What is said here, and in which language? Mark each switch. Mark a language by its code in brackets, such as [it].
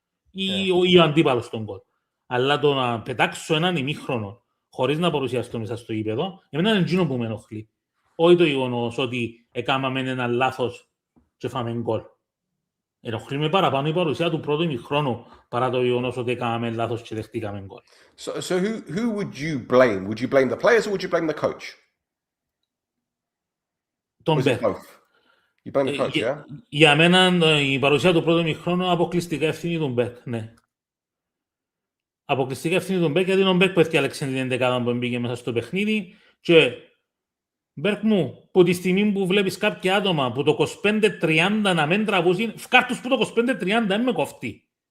[el] Ή ο αντίπαλος τον γκολ. Αλλά το να πετάξω έναν ημίχρονο χωρίς να παρουσιαστώ μέσα στο γήπεδο, εμένα είναι εκείνο που με ενοχλεί. Όχι το γεγονός ότι έκαναμε ένα λάθος και φάμε γκολ. Ενοχλεί με παραπάνω η παρουσία του πρώτου ημιχρόνου παρά το γεγονός ότι έκαναμε λάθος και δεχτήκαμε γκολ. [en] So who would you blame? Would you blame the players or would you blame the coach? [el] Τον Μπέρκ. [en] You blame the coach, yeah? [el] Για μένα η παρουσία του πρώτου ημιχρόνου αποκλειστικά ευθύνη του Μπέρκ, ναι. Αποκλειστικά ευθύνη του Μπέρκ, γιατί είναι ο Μπέρκ που έφτιαξε την 11 που μπήκε μέσα στο παιχνίδι και Μπέρκ μου, που τη στιγμή που βλέπεις κάποια άτομα που το 25-30 να μην τραβούσουν, φκάρτους που το 25-30 δεν με κοφτεί.